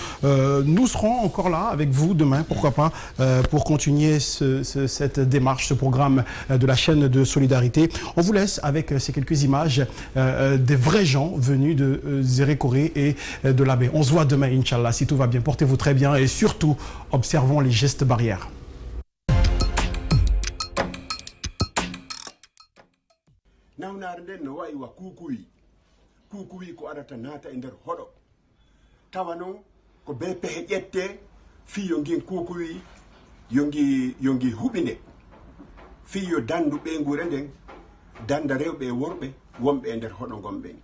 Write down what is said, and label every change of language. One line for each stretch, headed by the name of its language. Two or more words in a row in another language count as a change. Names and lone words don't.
French: Nous serons encore là avec vous demain, pourquoi pas, pour continuer cette démarche, ce programme de la chaîne de solidarité. On vous laisse avec ces quelques images des vrais gens venus de Zérékoré et de l'Abbé. On se voit demain, Inch'Allah, si tout va bien. Portez-vous très bien et surtout, observons les gestes barrières.
Fula: kukuwi ko arata nata e nder hoɗo tawa noon ko be pehe ƴette fi yo ngin kukuwi yongi huɓine fi yo dandu ɓeygure nden danda rewɓe e worɓe wonɓe e nder hoɗo ngon ɓen